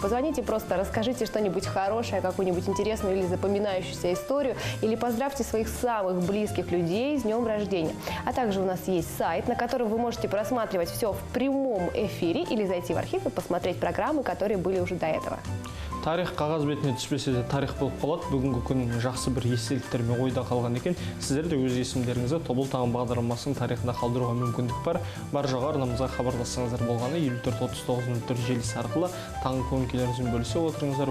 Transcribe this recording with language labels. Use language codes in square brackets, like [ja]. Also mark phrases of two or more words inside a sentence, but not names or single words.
[ru] Позвоните, просто расскажите что-нибудь хорошее, какую-нибудь интересную или запоминающуюся историю, или поздравьте своих самых близких людей с днем рождения. А также у нас есть сайт, на котором вы можете просматривать все в прямом эфире или зайти в архив и посмотреть программы, которые были уже до этого. [kk] Тарих қағаз бетіне түспесе де тарих болып қалады. Бүгінгі күн жақсы бір естеліктермен ойда қалған екен. Сіздер де өз есімдеріңізді Тобыл таңы бағдарламасының тарихына қалдыруға мүмкіндік бар. Бар жоғы арнамызға хабарлассаңыздар болғаны 54-39 желісі арқылы таңғы көңіл-күйлеріңізбен бөлісе отырыңыздар.